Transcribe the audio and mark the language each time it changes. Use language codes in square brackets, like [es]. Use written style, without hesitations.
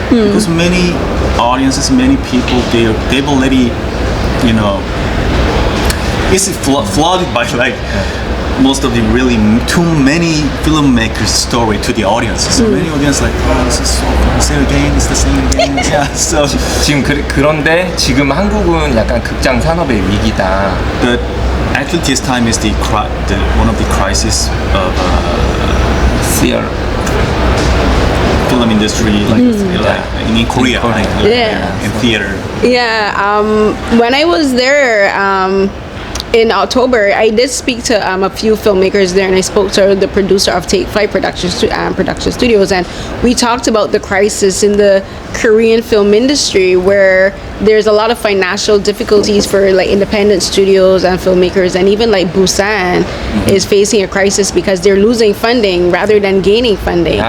[en] Because many audiences, many people, they've already, you know, it's flooded by like most of the really too many filmmakers story to the audience. So many audience like, oh, this is so fun. Say it again, it's the same again. Yeah. So [ko] 지금 그런데 지금 한국은 약간 극장 산업의 위기다. [en] but actually this time is the one of the crisis of Fear. film industry like in Korea, like, Yeah. in theater. Yeah, when I was there in October, I did speak to a few filmmakers there, and I spoke to the producer of Take 5 production studios, and we talked about the crisis in the Korean film industry, where there's a lot of financial difficulties for like independent studios and filmmakers, and even like Busan is facing a crisis because they're losing funding rather than gaining funding.